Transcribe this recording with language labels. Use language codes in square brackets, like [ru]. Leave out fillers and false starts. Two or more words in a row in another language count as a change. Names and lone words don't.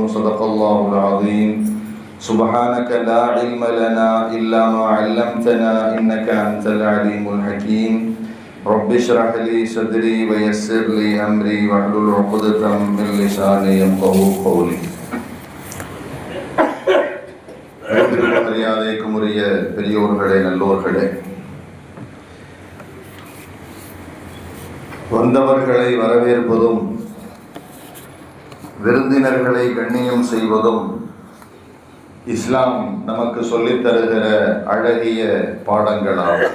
[ar] صدق الله العظيم. سبحانك لا علم لنا إلا ما علمتنا إنك أنت العليم الحكيم. رب اشرح لي صدري ويسر لي أمري واحلل عقدة من لساني يفقهوا قولي. [ta] மரியாதைக்கும் உரிய பெரியோர்களே, நல்லோர்களே, வந்தவர்களை வரவேற்பதும் விருந்தினர்களை கண்ணியம் செய்வதும் இஸ்லாம் நமக்கு சொல்லித் தருகிற அழகிய பாடங்களாகும்.